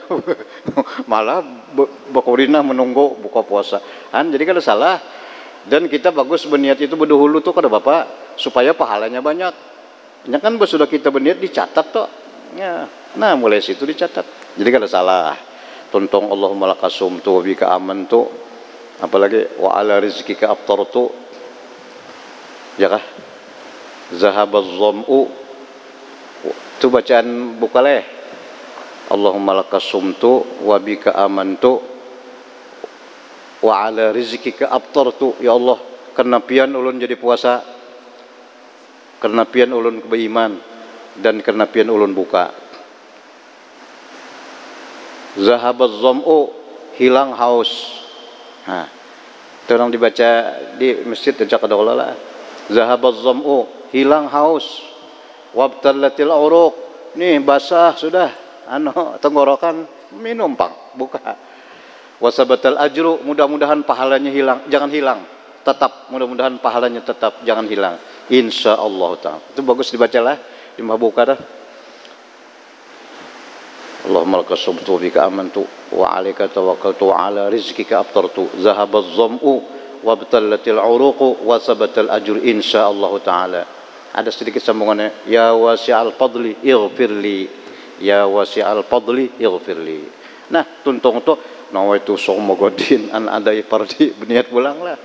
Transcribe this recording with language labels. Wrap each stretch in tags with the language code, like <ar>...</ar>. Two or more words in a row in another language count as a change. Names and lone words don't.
<bjn>Malah bakurina menunggu buka puasa. Jadi kada salah. Dan kita bagus berniat itu berdahulu tuh kada bapak supaya pahalanya banyak. Ya kan sudah kita berniat dicatat toh. Ya. Nah, mulai situ dicatat. Jadi kada salah.</bjn> <ar>Tuntung اللهم لك صمت وبك آمنت. Apalagi وعلى رزقك أفطرت.</ar> <bjn>Ya kah?</bjn> <ar>ذهب الظمأ.</ar> <bjn>Itu bacaan bukaleh.</bjn> <ar>اللهم لك صمت وبك آمنت وعلى رزقك أفطرت.</ar> <bjn>Ya Allah, karena pian ulun jadi puasa. Karena pian ulun beriman dan karena pian ulun buka.</bjn> <ar>ذهب الظمأ,</ar> <bjn>hilang haus. Nah, itu orang dibaca di masjid sejak ada lah.</bjn> <ar>ذهب الظمأ,</ar> <bjn>hilang haus.</bjn> <ar>وابتلت العروق,</ar> <bjn>nih basah sudah. Tenggorokan, minum pang, buka.</bjn> <ar>وثبت الأجر,</ar> <bjn>mudah-mudahan pahalanya hilang, jangan hilang. Tetap, mudah-mudahan pahalanya tetap, jangan hilang.</bjn> <ar>إن شاء الله تعالى.</ar> <bjn>Itu bagus dibacalah di buka dah.</bjn> <ar>اللهم لك صمت بك آمنت وعليك توكلت وعلى رزقك أفطرت. ذهب الظمأ وابتلت العروق وثبت الأجر إن شاء الله تعالى.</ar> <bjn>Ada sedikit sambungannya.</bjn> <ar>يا واسع الفضل اغفر لي. يا واسع الفضل اغفر لي.</ar> <bjn>Nah, tuntung tu</bjn> <ar>نويت صوم غد عن أداء فرض</ar> <bjn>berniat pulang lah.</bjn>